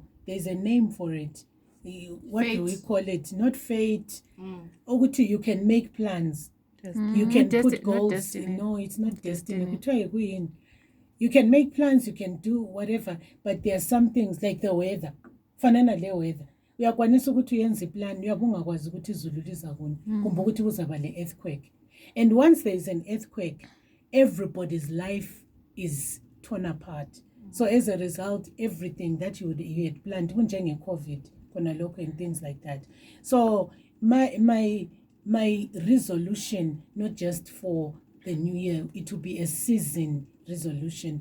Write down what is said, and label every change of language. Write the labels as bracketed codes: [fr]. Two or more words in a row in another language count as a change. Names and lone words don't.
[en] There's a name for it. What fate. Do we call it? Not fate. You can make plans. You can put goals. No, it's not destiny. You can make plans, you can do whatever, but there are some things like the weather. [zu] Fanana le weather. uyakwanisa ukuthi uyenze iplan uyabungakwazi ukuthi izulu liza kuni kumbe ukuthi kuzaba le earthquake. [en] And once there is an earthquake, everybody's life is torn apart. So as a result, everything that you had planned, even COVID, and things like that. So my resolution, not just for the new year, it will be a season resolution.